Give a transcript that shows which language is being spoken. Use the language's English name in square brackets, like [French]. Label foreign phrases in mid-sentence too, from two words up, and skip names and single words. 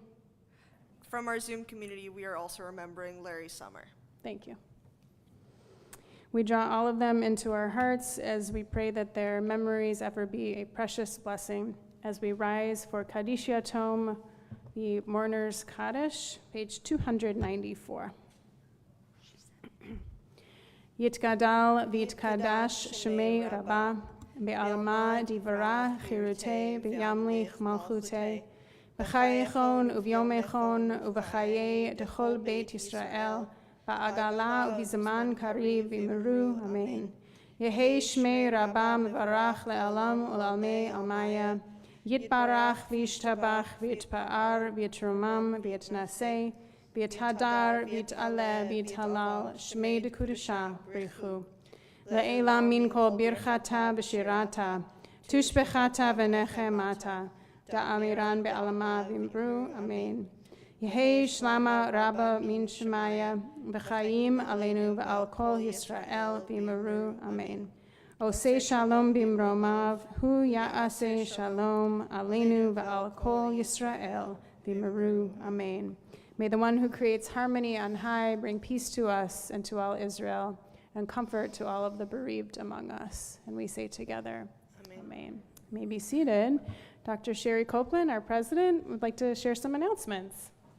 [English] From our Zoom community, we are also remembering Larry Summer. Thank you. We draw all of them into our hearts as we pray that their memories ever be a precious blessing. As we rise for [Hebrew] קדיש יתום, [English] the Mourner's Kaddish, page 294. [Aramaic] יתגדל ויתקדש שמיה רבא, בעלמא די ברא כרעותיה וימליך מלכותיה, בחייכון וביומיכון ובחיי דכל בית ישראל, בעגלא ובזמן קריב ואמרו, אמן. יהא שמיה רבא מברך לעלם ולעלמי עלמיא, יתברך וישתבח ויתפאר ויתרומם ויתנשא, ויתהדר ויתעלה ויתהלל שמיה דקודשא בריך הוא. לעילא מן כל ברכתא ושירתא, תושבחתא ונחמתא, דאמירן בעלמא ואמרו, אמן. יהא שלמא רבא מן שמיא, וחיים עלינו ועל כל ישראל ואמרו, אמן. [Hebrew] עושה שלום במרומיו, הוא יעשה שלום עלינו ועל כל ישראל ואמרו, amen. [English] May the one who creates harmony on high bring peace to us and to all Israel, and comfort to all of the bereaved among us. And we say together, amen. Amen. You may be seated. Dr. Sherry Copeland, our president, would like to share some announcements.